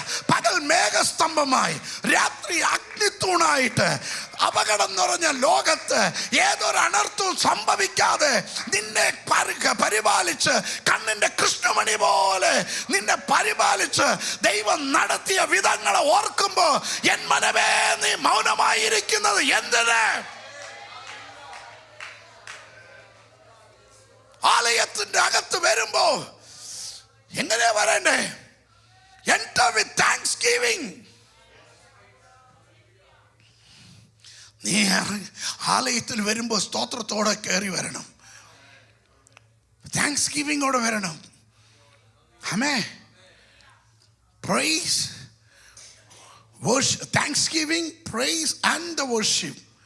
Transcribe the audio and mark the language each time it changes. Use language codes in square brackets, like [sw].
[ml] പകൽ മേഘസ്തംഭമായി, രാത്രി അഗ്നിത്തൂണായിട്ട് അപകടം നിറഞ്ഞ ലോകത്ത് ഏതൊരു അനർത്ഥവും സംഭവിക്കാതെ നിന്നെ പരിപാലിച്ച്, കണ്ണിന്റെ കൃഷ്ണമണി പോലെ നിന്നെ പരിപാലിച്ച് ദൈവം നടത്തിയ വിധങ്ങളെ ഓർക്കുമ്പോ എൻ മനമേ നീ മൗനമായിരിക്കുന്നത് എന്തിന്? ആലയത്തിന്റെ അകത്ത് വരുമ്പോ എങ്ങനെയാ വരണ്ടേ? [en] Enter with thanksgiving. [ml] നീ ആലയത്തിൽ വരുമ്പോൾ സ്തോത്രത്തോടെ കയറി വരണം, താങ്ക്സ് ഗിവിങ്ങോടെ വരണം. ആമേൻ. [en] Praise, worship, thanksgiving, praise and the worship.